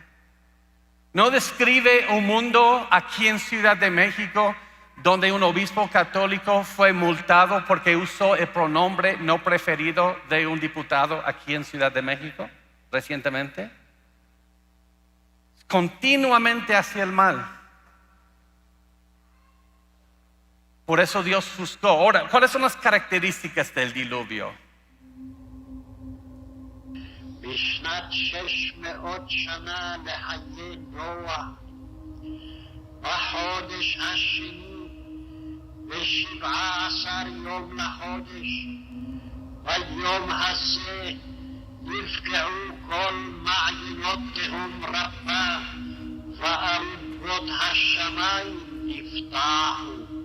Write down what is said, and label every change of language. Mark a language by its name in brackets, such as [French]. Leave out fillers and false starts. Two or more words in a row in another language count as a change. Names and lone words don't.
[Spanish] ¿No describe un mundo aquí en Ciudad de México donde un obispo católico fue multado porque usó el pronombre no preferido de un diputado aquí en Ciudad de México recientemente? Continuamente hacia el mal. Por eso Dios juzgó. Ahora, ¿cuáles son las características del diluvio? [Hebrew] בשנת 600 שנה לחיי נוח, בחודש השני, ב17 יום לחודש, ביום הזה נפגעו כל מעיינות תהום רבה, וארובות השמיים נפתחו.